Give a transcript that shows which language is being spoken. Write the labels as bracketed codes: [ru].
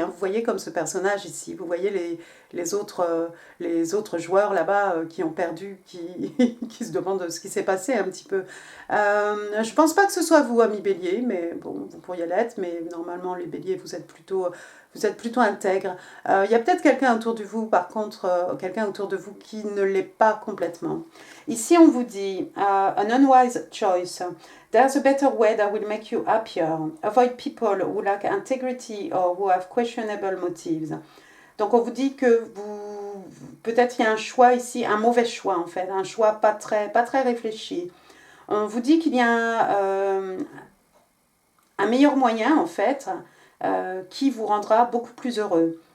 [fr] Hein. Vous voyez comme ce personnage ici, vous voyez les autres joueurs là-bas qui ont perdu, qui se demandent ce qui s'est passé un petit peu. Je pense pas que ce soit vous, ami Bélier, mais bon, vous pourriez l'être, mais normalement les Béliers, vous êtes plutôt intègre. Il y a peut-être quelqu'un autour de vous, par contre, quelqu'un autour de vous qui ne l'est pas complètement. Ici, on vous dit, [en] an unwise choice. There's a better way that will make you happier. Avoid people who lack integrity or who have questionable motives. [fr] Donc, on vous dit que peut-être il y a un choix ici, un mauvais choix en fait, un choix pas très réfléchi. On vous dit qu'il y a un meilleur moyen en fait, qui vous rendra beaucoup plus heureux.